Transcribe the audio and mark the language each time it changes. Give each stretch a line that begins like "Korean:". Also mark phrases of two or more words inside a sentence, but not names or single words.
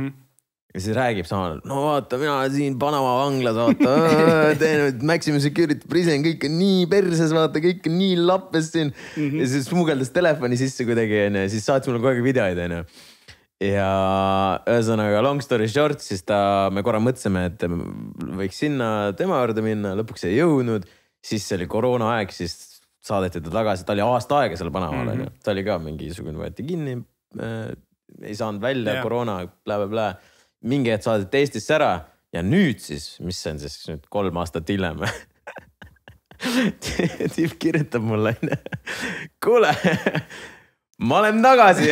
Estonian: Ja siis räägib samal, vaata, mina siin Panama vanglas, vaata, teen
English: Maximum Security Prison,
Estonian: kõik on nii perses, vaata, kõik on nii lappes siin. Ja siis smugeldas telefoni sisse kuidagi, ja siis saatis mulle kogu aeg videoid, on ju. Ja ühesõnaga
English: long story short,
Estonian: siis me korra mõtlesime, et võiks sinna tema juurde minna, lõpuks ei jõudnud, siis see oli koroona aeg, siis saadeti ta tagasi, ta oli aasta aega seal Panamaal, ta oli ka mingisugune võeti kinni, ei saanud välja, koroona, blä. Mingi hetk saadeti Eestisse ära ja nüüd siis, mis see on siis nüüd 3 aastat hiljem, tiip kirjutab mulle, kuule, ma olen tagasi.